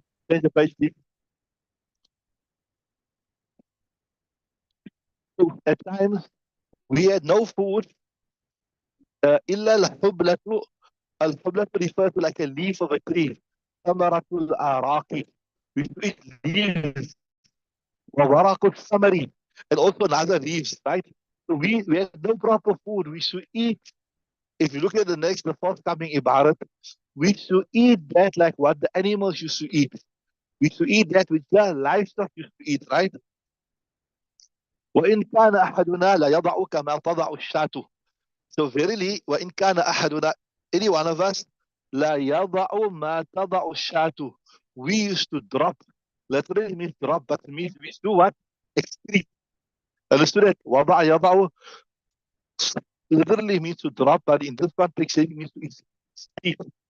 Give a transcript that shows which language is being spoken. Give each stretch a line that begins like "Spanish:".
English: Change the page, please. So at times we had no food.
Arabic: إلا الحبلة, الحبلة
English: refers to like a leaf of a tree.
Arabic: ثمرة الأراك,
English: we eat leaves.
Arabic: وورق الثمر,
English: and also another leaves, right? So we had no proper food. We should eat. If you look at the forthcoming ibarat, we should eat that like what the animals used to eat. We should eat that which the livestock used to eat, right?
Arabic: وإن كان أحدنا لا يضع كما تضع الشاة.
English: So verily,
Arabic: وإن كان أحدنا,
English: any one of us,
Arabic: لا يضع ما تضع الشاة.
English: We used to drop. Literally means drop, but means we do what? Excrete. Understood it?
Arabic: وضع يضع
English: literally means to drop, but in this context it means to excrete.